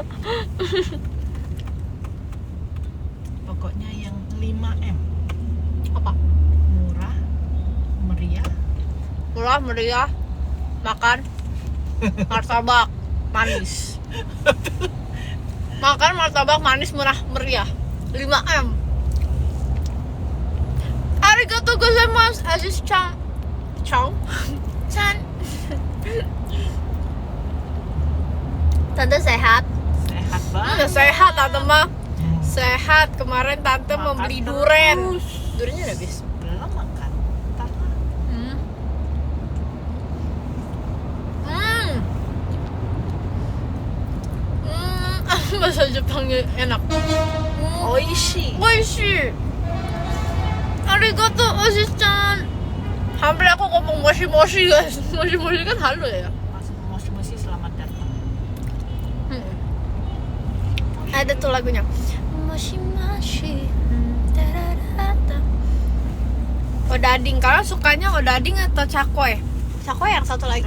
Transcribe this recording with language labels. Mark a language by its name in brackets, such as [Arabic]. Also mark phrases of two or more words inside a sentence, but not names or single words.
[Indonesian] Pokoknya yang 5M. murah meriah, makan martabak manis. Makan martabak manis murah meriah 5M. [Japanese] ありがとうございます, Aziz-chan. Chan. [Indonesian] Tante sehat? Sehat banget. Sehat tante mah. Sehat. Kemarin tante Makan membeli terus. duren. Durennya udah habis. Belum makan. Ntar lah. Bahasa Jepangnya enak. Oishi. Oishi. Arigatou Aziz-chan. Hampir aku ngomong moshi-moshi guys. Moshi-moshi kan halo ya. Moshi selamat datang. Ada tuh lagunya. Moshi-moshi. Odading. Kalian sukanya odading atau cakoy? Cakoy yang satu lagi